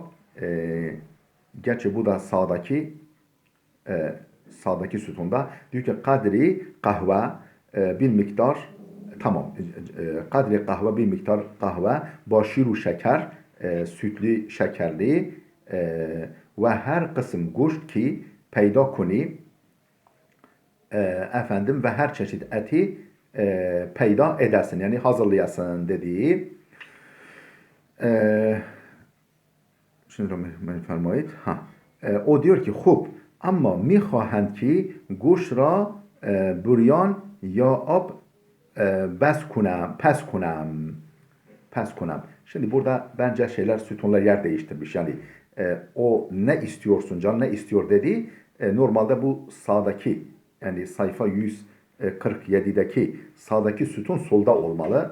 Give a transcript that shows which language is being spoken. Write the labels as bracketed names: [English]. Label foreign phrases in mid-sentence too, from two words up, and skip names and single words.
[Turkish] Gerçi bu da sağdaki sütunda diyor ki [Persian] قدری قهوه [Turkish] bir miktar, tamam, [Persian] قدری قهوه [Turkish] bir miktar [Persian] قهوه با شیر و شکر [Turkish] sütlü şekerli ve [Persian] هر قسم گوشت که پیدا کنی [Turkish] efendim ve her çeşit eti peyda edersin, yani hazırlayasın dediği. Şimdi فرمایید. O diyor ki [Persian] خوب اما می‌خواهند که گوشت را بریان یا آب‌پز کنم. [Turkish] Şimdi burada bence sütunlar yer değiştirmiş. Yani o ne istiyorsun, can ne istiyor dedi. Normalde bu sağdaki, yani sayfa 147'deki sağdaki sütun solda olmalı.